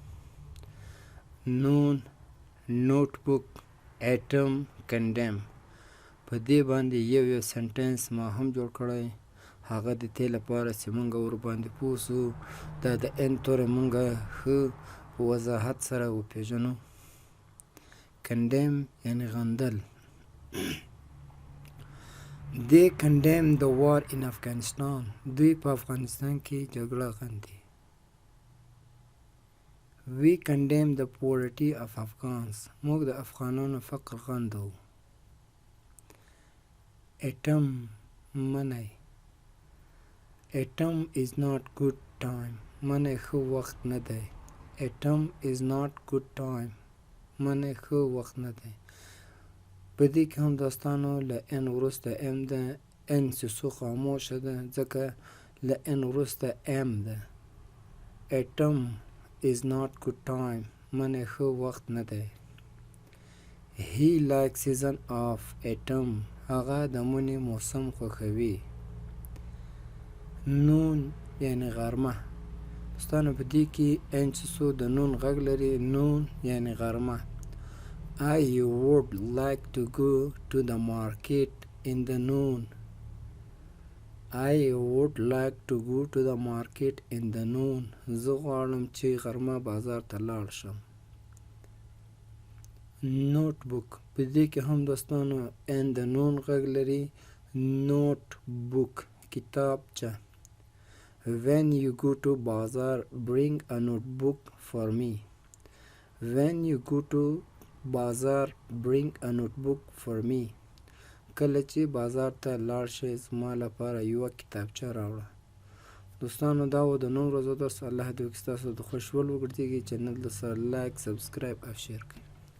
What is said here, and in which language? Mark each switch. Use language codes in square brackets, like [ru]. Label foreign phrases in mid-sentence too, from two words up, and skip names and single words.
[en] Noon, notebook, autumn, condemn. [ps] په دې باندې یو سنټنس ما هم جوړ کړی، هغه د دې لپاره چې مونږ ورباندې پوه سو دا د ان توری مونږ ښه په وضاحت سره وپېژنو. کنډیم یعنی غندل. [en] They condemn the war in Afghanistan. [ps] دوی په افغانستان کې جګړه غندي. [en] We condemn the poverty of Afghans. [ps] موږ د افغانانو فقر غندو. ایټم منی. [en] ایټم is not good time. [ps] منی ښه وخت نه دی. ایټم [en] is not good time. [ps] منی ښه وخت نه دی. په دې کې هم دوستانو له ان وروسته ام ده، ان چې څو خاموشه ده ځکه له ان وروسته ام ده. [en] ایټم is not good time. [ps] منی ښه وخت نه دی. [en] He likes season of autumn. [ps] هغه د مني موسم خوښوي. نون یعنی غرمه. دوستانو په دې کې ان چې څو د نون غږ لري، نون یعنی غرمه. [en] I would like to go to the market in the noon. I would like to go to the market in the noon. [ps] زه غواړم چې غرمه بازار ته لاړ شم. نوٹ بک، په دې کې هم دوستانو ان د نون غږ لري. نوٹ بک کتابچه. [en] When you go to bazaar, bring a notebook for me. When you go to bazaar, bring a notebook for me. [ps] کله چې بازار ته لاړ شئ زما لپاره یوه کتابچه راوړه. دوستانو دا و د نن ورځو درس. الله دې وکړي ستاسو د خوښ ول وګرځېږي. چینل د سره [en] like, subscribe [ps] او شیر کړئ.